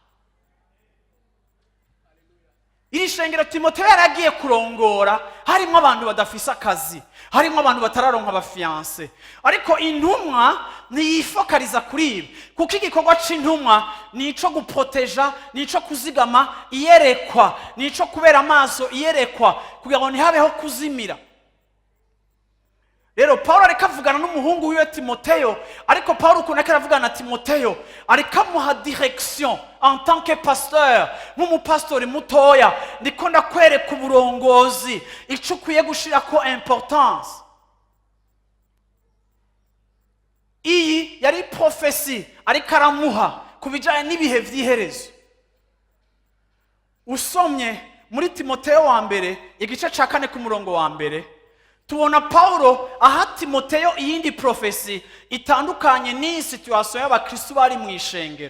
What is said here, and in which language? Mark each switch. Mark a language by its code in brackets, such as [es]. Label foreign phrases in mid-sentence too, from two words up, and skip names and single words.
[rn] Iri shengero Timoteyo yaragiye kurongora harimo abantu badafise akazi, harimo abantu batararonka abafiance, ariko intumwa niyifokaliza kuri ibi, kuko igikorwa c'intumwa nico guproteja, nico kuzigama iyerekwa, nico kubera amaso iyerekwa kugira ngo ntihabeho kuzimira. Rero Pawulo ariko avugana n'umuhungu wiwe Timoteyo, ariko Pawulo ukuntu ariko aravugana na Timoteyo ariko amuha [fr] direction en tant que pasteur, [rn] nk'umupastori mutoya, ndiko ndakwereka uburongozi ico ukwiye gushirako importance. Iyi yari prophecy ariko aramuha kubijanye n'ibihe vy'iherezo. Usomye muri Timoteyo wa mbere igice ca 4 ku murongo wa mbere, tubona Pawulo aha Timoteyo iyindi prophecy itandukanye n'iyi situation y'abakristo bari mu ishengero.